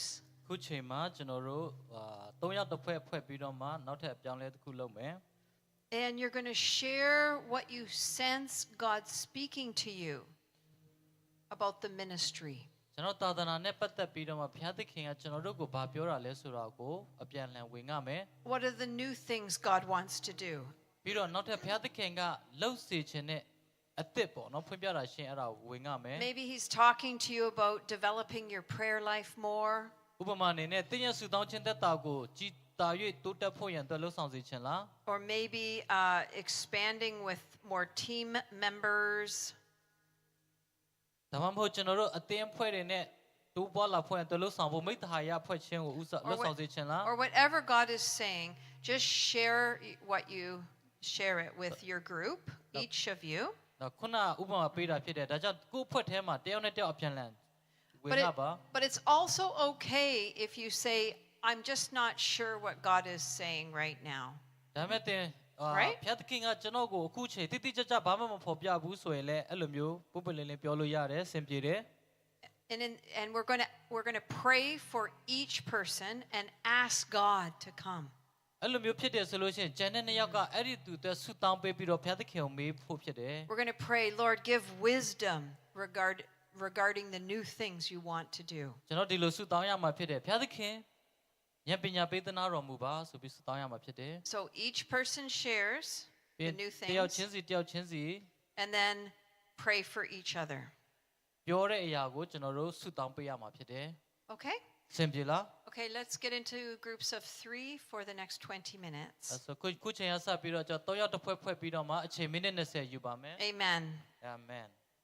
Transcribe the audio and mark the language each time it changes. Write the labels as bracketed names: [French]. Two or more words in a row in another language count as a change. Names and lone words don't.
[Burmese] ခုချိန်မှာကျွန်တော်တို့3ယောက်တစ်ဖွဲ့ဖွဲ့ပြီးတော့မှနောက်ထပ်အပြောင်းလဲတစ်ခုလုပ်မယ် [English] And you're going to share what you sense God speaking to you about the ministry. [Burmese] ကျွန်တော်သာသနာနဲ့ပတ်သက်ပြီးတော့မှဘုရားသခင်ကကျွန်တော်တို့ကိုဘာပြောတာလဲဆိုတာကိုအပြန်အလှန်ဝင်ငှမယ် [English] What are the new things God wants to do? [Burmese] ပြီးတော့နောက်ထပ်ဘုရားသခင်ကလှုပ်စေခြင်းနဲ့အသစ်ပေါ့နော်ဖွင့်ပြတာရှင်းအဲ့ဒါကိုဝင်ငှမယ် [English] Maybe he's talking to you about developing your prayer life more. [Burmese] ဥပမာအနေနဲ့သင်ရဲ့ဆုတောင်းခြင်းသက်တာကိုကြီးတာ၍တိုးတက်ဖို့ရန်အတွက်လှုပ်ဆောင်စေခြင်းလား [English] Or maybe expanding with more team members. [Burmese] ဒါမှမဟုတ်ကျွန်တော်တို့အသင်းအဖွဲ့တွေနဲ့တိုးပွားလာဖို့ရန်အတွက်လှုပ်ဆောင်ဖို့မိတ္တဟာယဖွဲ့ခြင်းကိုလှုပ်ဆောင်စေခြင်းလား [English] Or whatever God is saying, just share what you share it with your group, each of you. [Burmese] တော့ခုနဥပမာပေးတာဖြစ်တယ်ဒါကြောင့်ကိုယ့်အဖွဲ့ထဲမှာတယောက်နဲ့တယောက်အပြန်လန်ဝင်လာပါ [English] But it's also okay if you say, I'm just not sure what God is saying right now. [Burmese] ဒါမဲ့တင်ဘုရားသခင်ကကျွန်တော်ကိုအခုချိန်တိတိကျကျဘာမှမဖော်ပြဘူးဆိုရင်လည်းအဲ့လိုမျိုးပုပ္ပလင်းလင်းပြောလို့ရတယ်စင်ပြေတယ် [English] And we're going to pray for each person and ask God to come. [Burmese] အဲ့လိုမျိုးဖြစ်တယ်ဆိုလို့ရှိရင်ဂျန်တဲ့နှစ်ယောက်ကအဲ့ဒီသူအတွက်ဆုတောင်းပေးပြီးတော့ဘုရားသခင်ကိုမေးဖို့ဖြစ်တယ် [English] We're going to pray, Lord, give wisdom regarding the new things you want to do. [Burmese] ကျွန်တော်ဒီလိုဆုတောင်းရမှာဖြစ်တယ်ဘုရားသခင်ဉာဏ်ပညာပေးသနာတော်မူပါဆိုပြီးဆုတောင်းရမှာဖြစ်တယ် [English] So each person shares the new [Burmese] တယောက် [English] things [Burmese] ချင်းစီတယောက်ချင်းစီ [English] and then pray for each other. [Burmese] ပြောတဲ့အရာကိုကျွန်တော်တို့ဆုတောင်းပေးရမှာဖြစ်တယ် [English] Okay? [Burmese] စင်ပြေလား [English] Okay, let's get into groups of 3 for the next 20 minutes. [Burmese] အဲ့ဆိုခုချိန်ကစပြီးတော့ကျွန်တော်3ယောက်တစ်ဖွဲ့ဖွဲ့ပြီးတော့မှအချိန်မိနစ်20ယူပါမယ် [English] Amen. Amen